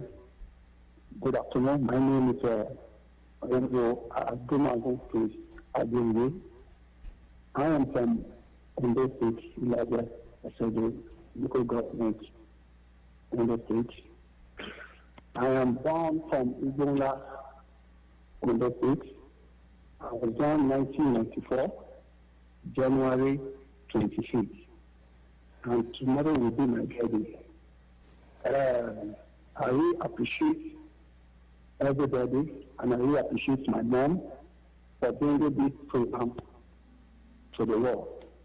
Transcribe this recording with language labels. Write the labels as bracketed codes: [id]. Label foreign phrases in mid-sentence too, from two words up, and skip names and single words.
[en] Good afternoon. My name is Ajigbade. I am from Ondo State, Ilaja, Asode, local government, Ondo State. I am born from Igbonla, Ondo State. I was born in 1994, January 26th. And tomorrow will be my birthday. I really appreciate everybody, and I really appreciate my mom for bringing this program to the world.